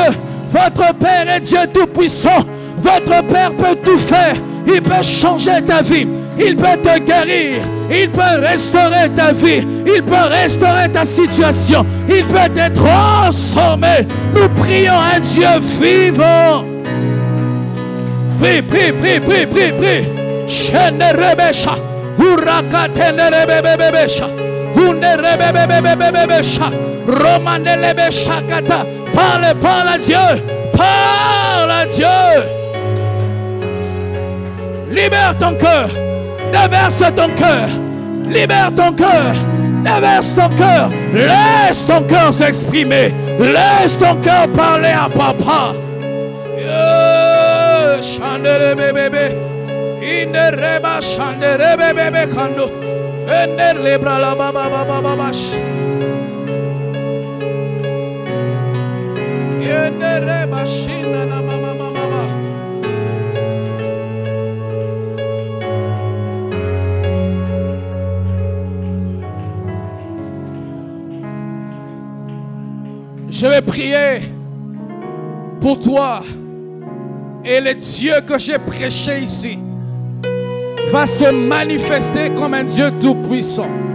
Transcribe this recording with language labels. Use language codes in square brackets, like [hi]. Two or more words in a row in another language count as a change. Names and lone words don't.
[fr] Votre Père est Dieu tout-puissant. Votre Père peut tout faire. Il peut changer ta vie. Il peut te guérir. Il peut restaurer ta vie. Il peut restaurer ta situation. Il peut te transformer. Nous prions un Dieu vivant. Prie, prie, prie, prie, prie, prie. Shenerebesha. Urakatenerebebebesha. Unerebebebebebesha. Romanelebeshakata. Parle, parle à Dieu. Parle à Dieu. Libère ton cœur. Déverse ton cœur. Libère ton cœur. Déverse ton cœur. Laisse ton cœur s'exprimer. Laisse ton cœur parler à papa. Chandere bébé. Inereba chandere bébé kando. Enerebra la baba baba baba. Enereba shina na mama mama. Je vais prier pour toi. Et le Dieu que j'ai prêché ici va se manifester comme un Dieu tout-puissant.